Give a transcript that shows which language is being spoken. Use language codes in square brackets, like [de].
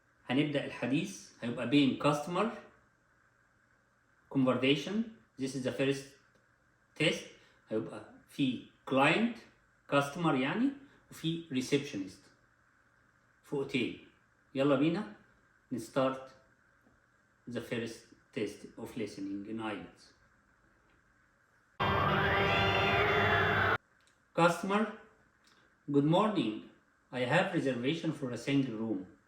[ar] هنبدا الحديث، هيبقى بين [en] customer conversation، this is the first test. [ar] هيبقى في [en] client customer [ar] يعني، وفي receptionist في اوتيل. يلا بينا نستارت [en] the first test of listening in IELTS. Customer: good morning. I have reservation for a single room.